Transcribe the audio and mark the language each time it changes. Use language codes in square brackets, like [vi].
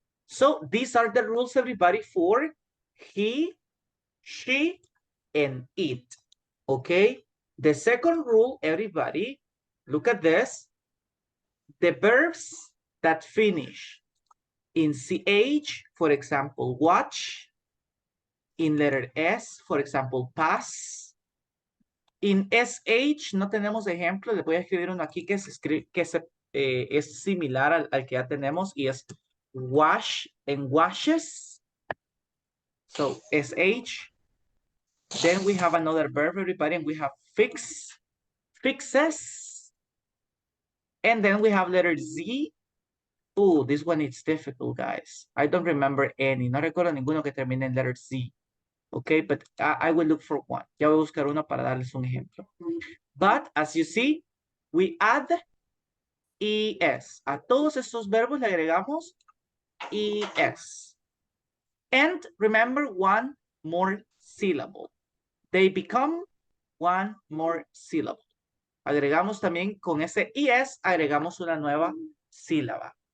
[en] So these are the rules, everybody, for he, she, and it, okay? The second rule, everybody, look at this. The verbs that finish in CH, for example, watch. In letter S, for example, pass. [es] In SH no tenemos ejemplo. Les voy a escribir uno aquí que es similar al que ya tenemos y es [en] wash and washes. So SH. Then we have another verb, everybody, and we have fix, fixes. And then we have letter Z. Oh, this one is difficult, guys. I don't remember any. [es] No recuerdo ninguno que termine en [en] letter Z. Okay, but I will look for one. [es] Ya voy a buscar uno para darles un ejemplo. [en] But, as you see, we add ES. [es] A todos estos verbos le agregamos ES. [en] And remember one more syllable. They become one more syllable. [es] Agregamos también con ese ES, agregamos una nueva sílaba.